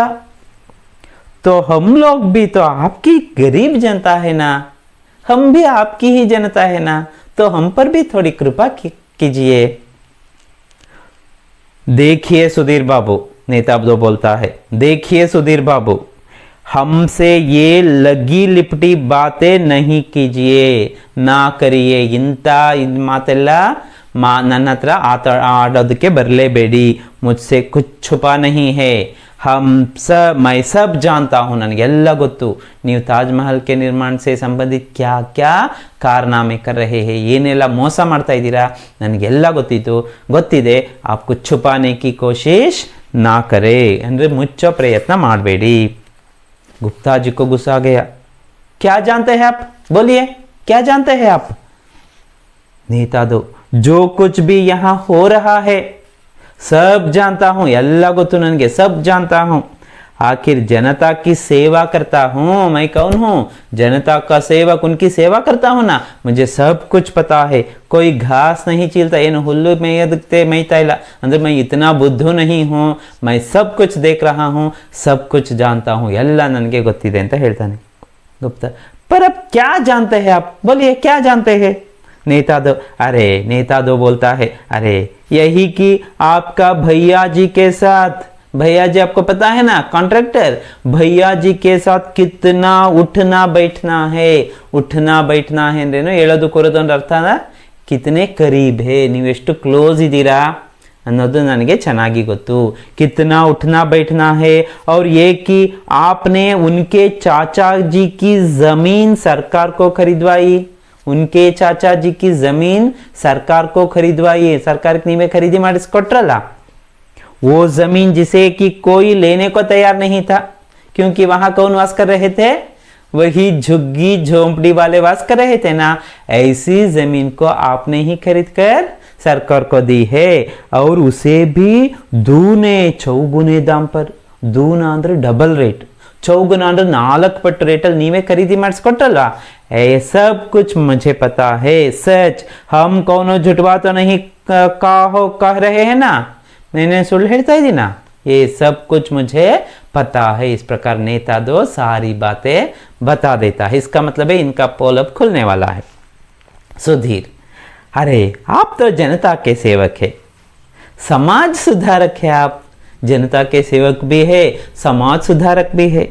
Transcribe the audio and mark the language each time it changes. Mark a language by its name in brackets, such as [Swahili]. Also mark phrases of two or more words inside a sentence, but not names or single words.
[Hindi] तो हम लोग भी तो आपकी गरीब जनता है ना, हम भी आपकी ही जनता है ना, तो हम पर भी थोड़ी कृपा कीजिए। देखिए सुधीर बाबू, नेता दो बोलता है, देखिए सुधीर बाबू, हमसे ये लगी लिपटी बातें नहीं कीजिए, ना करिए। [Kannada] ಇಂತ ಮಾತೆಲ್ಲ ನನ್ನ ಹತ್ರ ಆಡೋದಕ್ಕೆ ಬರಲೇಬೇಡಿ। [Hindi] मुझसे कुछ छुपा नहीं है, मैं सब जानता हूँ, [Kannada] ನನಗೆಲ್ಲ ಗೊತ್ತು ನೀವು ತಾಜ್ ಮಹಲ್ [Hindi] के निर्माण से संबंधित क्या क्या कारनामे कर रहे हैं, [Kannada] ಏನೆಲ್ಲ ಮೋಸ ಮಾಡ್ತಾ ಇದ್ದೀರಾ, ನನಗೆಲ್ಲ ಗೊತ್ತಿದೆ। [Hindi] आप कुछ छुपाने की कोशिश ना करे, [Kannada] ಅಂದರೆ ಮುಚ್ಚೋ ಪ್ರಯತ್ನ ಮಾಡಬೇಡಿ। [Hindi] गुप्ता जी को गुस्सा आ गया। क्या जानते हैं आप, बोलिए क्या जानते हैं आप? नेता दो, जो कुछ भी यहाँ हो रहा है सब जानता हूँ, [Kannada] ಎಲ್ಲ ಗೊತ್ತು ನನಗೆ, [Hindi] सब जानता हूँ। आखिर जनता की सेवा करता हूँ, मैं कौन हूँ? जनता का सेवक, उनकी सेवा करता हूँ ना, मुझे सब कुछ पता है। कोई घास नहीं चीलता, [Kannada] ಏನು ಹುಲ್ಲು ಮೇಯ್ತಾ ಇಲ್ಲ ಅಂದ್ರೆ [Hindi] मैं इतना बुद्धू नहीं हूँ, मैं सब कुछ देख रहा हूँ, सब कुछ जानता हूँ, [Kannada] ಎಲ್ಲ ನನಗೆ ಗೊತ್ತಿದೆ ಅಂತ ಹೇಳ್ತಾನೆ गुप्ता। [Hindi] पर अब क्या जानते हैं आप, बोलिए क्या जानते हैं? नेता दो बोलता है, अरे यही कि आपका भैया जी के साथ, भैया जी आपको पता है ना, कॉन्ट्रैक्टर, भैया जी के साथ कितना उठना बैठना है। उठना बैठना है [Kannada] ಅಂದ್ರೇನು, ಹೇಳೋದು ಕೂರೋದು ಅಂದ್ರೆ ಅರ್ಥ [Hindi] कितने करीब है, [Kannada] ನೀವು ಎಷ್ಟು ಕ್ಲೋಸ್ ಇದ್ದೀರಾ ಅನ್ನೋದು ನನಗೆ ಚೆನ್ನಾಗಿ ಗೊತ್ತು। [Hindi] कितना उठना बैठना है, और ये कि आपने उनके चाचा जी की जमीन सरकार को खरीदवाई, उनके चाचा जी की जमीन सरकार को खरीदवाई, सरकार में खरीदी ಮಾಡಿಸ್ಕೊಟ್ರಲ್ಲ, वो जमीन जिसे कि कोई लेने को तैयार नहीं था, क्योंकि वहां कौन वास कर रहे थे? वही झुग्गी झोंपड़ी वाले वास कर रहे थे ना। ऐसी जमीन को आपने ही खरीद कर सरकार को दी है, और उसे भी दूने चौगुने दाम पर। [Kannada] दूना ಅಂದ್ರೆ [English] double rate, [Kannada] ಚೌಗುಣ ಅಂದ್ರೆ 4 ಪಟ್ಟು ರೇಟಲ್ಲಿ ನೀವೇ ಖರೀದಿ ಮಾಡಿಸ್ಕೊಟ್ರಲ್ಲ। [Hindi] ये सब कुछ मुझे पता है, सच, हम कौनो झुटवा तो नहीं कह रहे हैं ना, मैंने सुन [Kannada] ಹೇಳ್ತಾ ಇದ್ದೀನಾ, [Hindi] ये सब कुछ मुझे पता है। इस प्रकार नेता दो सारी बातें बता देता है। इसका मतलब है इनका पोल अब खुलने वाला है। सुधीर, अरे आप तो जनता के सेवक है, समाज सुधारक है आप, जनता के सेवक भी है, समाज सुधारक भी है।